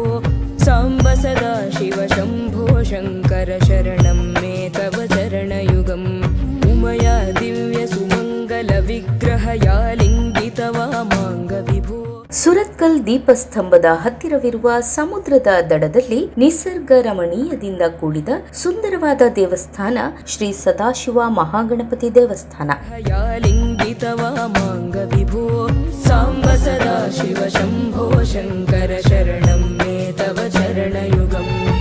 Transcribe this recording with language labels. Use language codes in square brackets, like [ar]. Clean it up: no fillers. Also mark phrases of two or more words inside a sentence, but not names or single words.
[sa] सांब सदा शिव शंभो शंकर शरणं मे तव चरणयुगम् उमया दिव्य सुमंगल विग्रह या लिंगितवा मांग विभो. [kn] ಸುರತ್ಕಲ್ ದೀಪಸ್ತಂಭದ ಹತ್ತಿರವಿರುವ ಸಮುದ್ರದ ದಡದಲ್ಲಿ ನಿಸರ್ಗ ರಮಣೀಯದಿಂದ ಕೂಡಿದ ಸುಂದರವಾದ ದೇವಸ್ಥಾನ ಶ್ರೀ ಸದಾಶಿವ ಮಹಾಗಣಪತಿ ದೇವಸ್ಥಾನ. [sa] ವಿಭೋ ಸಾಂಬ ಸದಾ ಶಿವ ಶಂಭೋ ಶಂಕರ ಶರಣಂ ಮೇ ತವ ಚರಣಯುಗಂ.